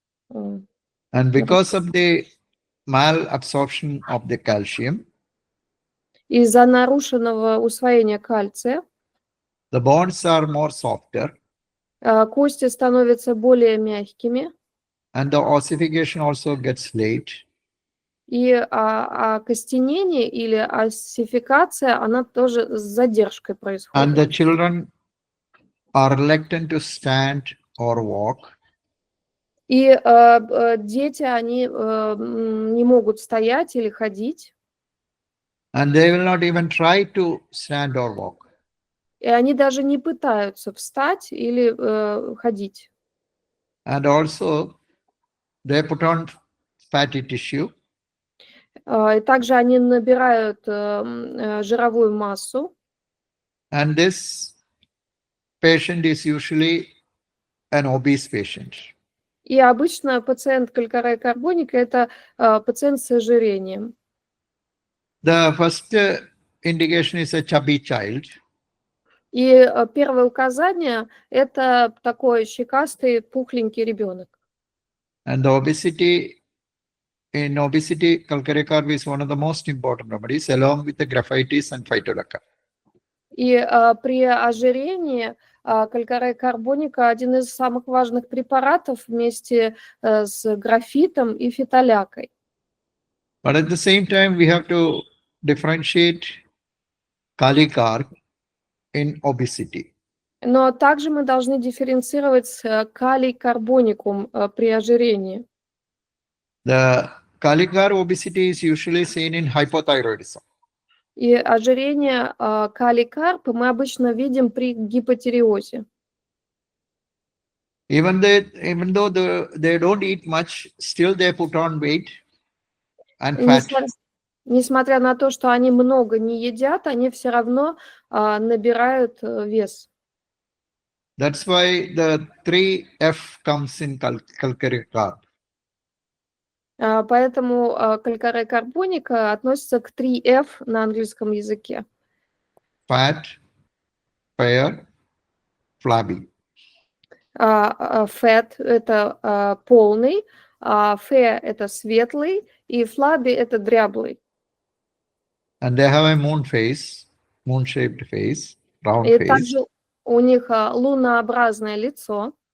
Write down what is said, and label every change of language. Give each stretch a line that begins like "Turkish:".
English: And because of the malabsorption of the calcium,
Russian: из-за нарушенного усвоения кальция
English: the bones are more softer
Russian: кости становятся более мягкими,
English: and the ossification also gets late.
Russian: и окостенение или оссификация, она тоже с задержкой
English: And the
Russian: происходит.
English: children are reluctant to stand or walk.
Russian: И дети, они не могут стоять или ходить,
English: And they will not even try to stand or walk.
Russian: и они даже не пытаются встать или ходить.
English: And also, they put on fatty tissue.
Russian: И также они набирают жировую массу.
English: And this patient is usually an obese patient.
Russian: И обычно пациент калькарея карбоника – это пациент с ожирением.
English: The first indication is a chubby child.
Russian: И первое указание – это такой щекастый, пухленький ребенок.
English: And the obesity, in obesity, Calcare carb is one of the most important remedies, along with the graphitis and phytolacca.
Russian: И при ожирении калькарея карбоника – один из самых важных препаратов вместе с графитом и фитолякой.
English: But at the same time, we have to differentiate Calc carb in obesity.
Russian: Но также мы должны дифференцировать калий карбоникум при ожирении.
English: The Calc carb obesity is usually seen in hypothyroidism.
Russian: И ожирение калий карб мы обычно видим при гипотиреозе.
English: Even though they don't eat much, still they put on weight and fat.
Russian: Несмотря на то, что они много не едят, они все равно набирают вес.
English: That's why the 3F comes in Calcare carb.
Russian: Поэтому калькарея карбоника относится к 3F на английском языке.
English: Fat, fair, flabby.
Russian: Fat – это полный, fair – это светлый, и flabby – это дряблый.
English: And they have a moon-shaped face, round
Russian: И
English: face.
Russian: также у них лунообразное лицо.